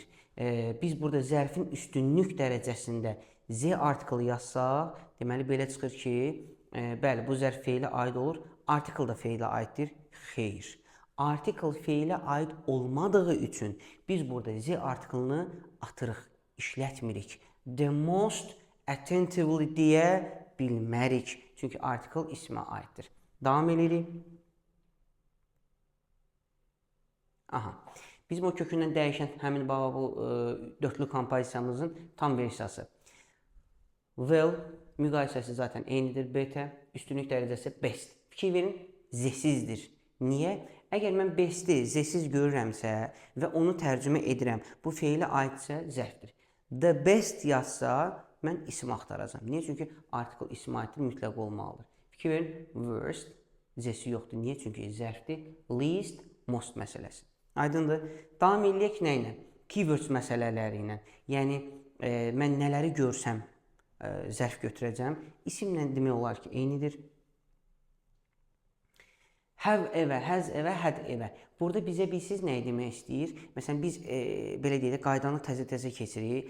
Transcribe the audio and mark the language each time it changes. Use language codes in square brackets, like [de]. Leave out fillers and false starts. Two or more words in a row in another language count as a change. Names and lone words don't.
[az] Biz burada zərfin üstünlük dərəcəsində Z artiklı yazsaq, deməli, belə çıxır ki, bəli, bu zərf feilə aid olur, artikl da feilə aiddir. Xeyr. Artikl feilə aid olmadığı üçün biz burada Z artiklını atırıq, işlətmirik. [en] The most attentively [az] deyə bilmərik. Çünki artikl ismə aiddir. Davam edirik. Aha. Bizim o kökündən dəyişən həmin bu dörtlü kompozisiyamızın tam versiyası. Well, müqayisəsi zaten eynidir. Better, üstünlük dərəcəsi best. Fikir verin, Z-sizdir. Niyə? Əgər mən besti Z-siz görürəmsə və onu tərcümə edirəm, bu feilə aidsə zərfdir. [en] The best [az] yazsa, mən isim axtaracam. Niyə? Çünki artikl ismə aiddir, mütləq olmalıdır. Fikir verin, worst, Z-si yoxdur. Niyə? Çünki zərfdir. [en] Least, most [az] məsələsi. Aydındır. Davam eləyək nə ilə? Keywords məsələləri ilə. Yəni, mən nələri görsəm zərf götürəcəm. İsimlə demək olar ki, eynidir. [en] Have evə, has evə, had evə. [az] Burada bizə bilsiz nəyi demək istəyir? Məsələn, biz belə deyək, qaydanı təzə-təzə keçirik.